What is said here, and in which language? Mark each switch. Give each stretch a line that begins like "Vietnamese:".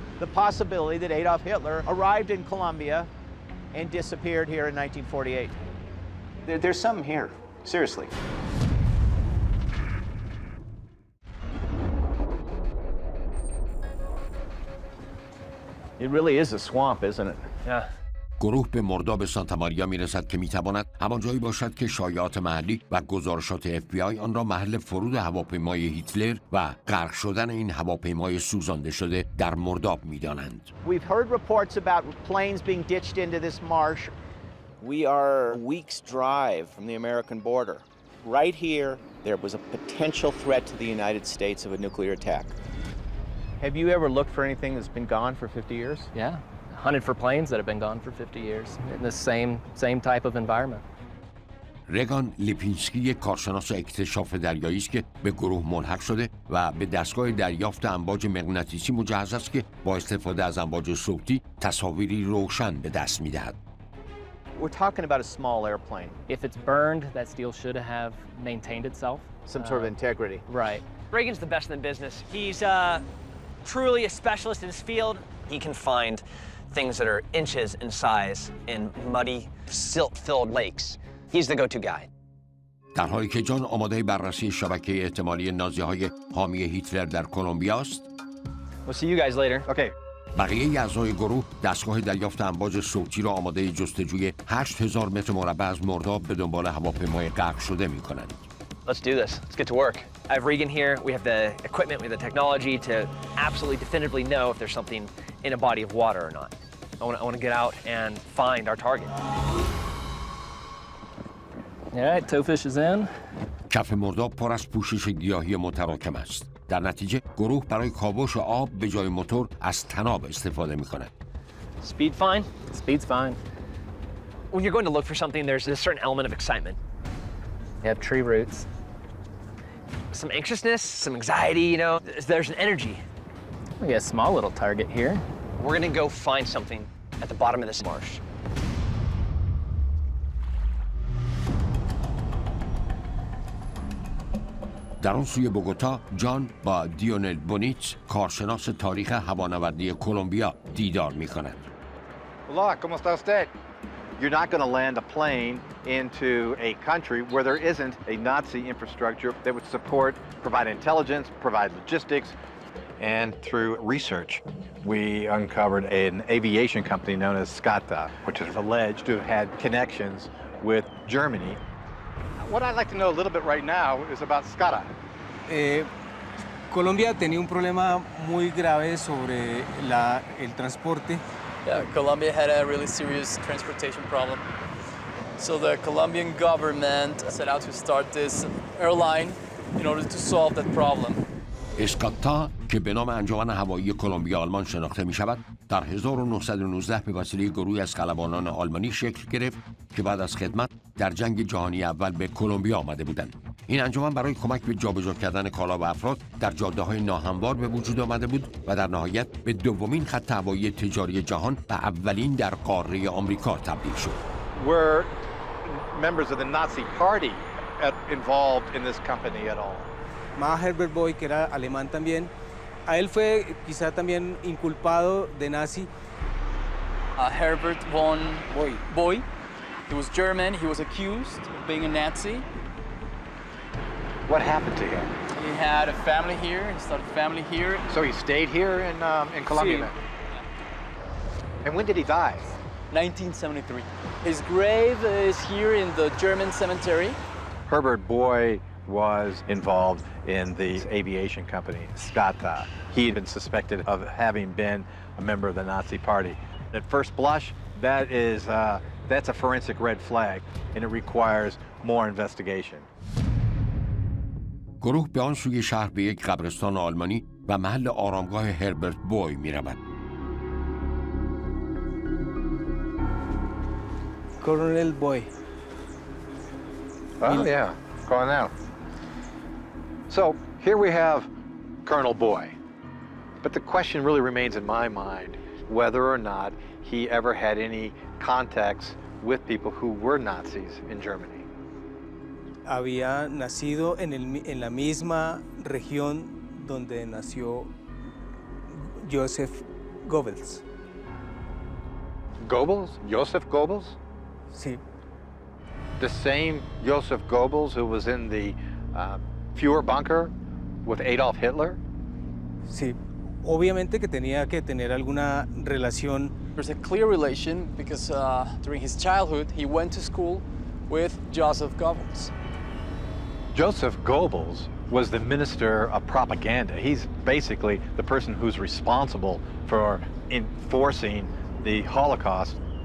English: The possibility that Adolf Hitler arrived in Colombia and disappeared here in 1948. There's something here, seriously. It really is a swamp, isn't it? Yeah.
Persian: گروه به مرداب سانتا ماریا میرسد که میتواند همان جایی باشد که شایعات محلی و گزارشات FBI آن را محل فرود هواپیمای هیتلر و غرق شدن این هواپیمای سوزانده شده در مرداب میدانند.
English: We've heard reports about planes being ditched into this marsh. We are a week's drive from the American border. Right here, there was a potential threat to the United States of a nuclear attack. Have you ever looked for anything that's been gone for 50 years? Yeah. Hunted for planes that have been gone for 50 years in the same type of environment.
Persian: رگان لیپینسکی کارشناس اکتشاف دریایی است که به گروه ملحق شده و به دستگاه دریافت امواج مغناطیسی مجهز است که با استفاده از امواج صوتی تصاویری روشن به دست می‌دهد.
English: We're talking about a small airplane. If it's burned, that steel should have maintained itself. Some sort of integrity. Right. Reagan's the best in the business. He's truly a specialist in his field. He can find things that are inches in size in muddy, silt-filled lakes. He's the go-to guy.
Persian: در حالی که جان آماده بررسی شبکه احتمالی نازی‌های حامی هیتلر در کلمبیا است،
English: We'll see you guys later. Okay.
Persian: بقیه اعضای گروه دستگاه دریافت امواج صوتی را آماده جستجوی 8000 متر مربع از مرداب به دنبال هواپیمای غرق شده می‌کنند.
English: Let's do this. Let's get to work. I have Regan here. We have the equipment, we have the technology to absolutely definitively know if there's something in a body of water or not. I want to get out and find our target. All right, towfish is in.
Persian: کف مرداب پر از پوشش گیاهی متراکم است. در نتیجه گروه برای کاوش آب به جای موتور از طناب استفاده می‌کند.
English: Speed fine? Speed's fine. When you're going to look for something, there's a certain element of excitement. You have tree roots. Some anxiousness, some anxiety, you know. There's an energy. We got a small little target here. We're gonna go find something at the bottom of this marsh.
Persian: در آن سوی بوگوتا، جان با دیونل بونیتس، کارشناس تاریخ هوانوردی کلمبیا دیدار می‌کند.
Spanish: Hola, ¿cómo está usted?
English: You're not going to land a plane into a country where there isn't a Nazi infrastructure that would support, provide intelligence, provide logistics, and through research, we uncovered an aviation company known as Skata, which is alleged to have had connections with Germany. What I'd like to know a little bit right now is about Skata.
Spanish: Colombia tenía un problema muy grave sobre el transporte.
English: Yeah, Colombia had a really serious transportation problem. So the Colombian government set out to start this airline in order to solve that problem.
Persian: اسکاتا که به نام انجمن هوایی کلمبیا آلمان شناخته می شود، در 1919 به وسیله گروهی از خلبانان آلمانی شکل گرفت که بعد از خدمت در جنگ جهانی اول به کلمبیا آمده بودند. این انجمن برای کمک به جابجا کردن کالا و افراد در جاده‌های ناهموار به وجود آمده بود و در نهایت به دومین خط هوایی تجاری جهان و اولین در قاره آمریکا تبدیل شد.
English: Were members of the Nazi Party involved in this company at all?
Spanish: Más Herbert Boy, que era alemán también, a él fue quizá también inculpado de nazi.
English: Herbert von Boy. He was German. He was accused of being a Nazi. What happened to him? He had a family here. He started a family here. So he stayed here in Colombia then? And when did he die? 1973. His grave is here in the German cemetery. Herbert Boy was involved in the aviation company, Skata. He had been suspected of having been a member of the Nazi Party. At first blush, that's a forensic red flag, and it requires more investigation. گروه به آن سوی شهر به یک قبرستان آلمانی و محل آرامگاه هربرت بوی می رود. Colonel Boy. Oh, yeah, Colonel. So here we have Colonel Boy. But the question really remains in my mind whether or not he ever had any contacts with people who were Nazis in Germany.
Spanish: Había nacido en la misma región donde nació Joseph Goebbels.
English: Goebbels? Joseph Goebbels?
Spanish: Sí.
English: The same Joseph Goebbels who was in the Fuhrer bunker with Adolf Hitler?
Spanish: Sí. Obviamente que tenía que tener alguna relación.
English: There's a clear relation because during his childhood he went to school with Joseph Goebbels. Joseph Goebbels was the minister of propaganda. He's basically the person who's responsible for enforcing the Holocaust.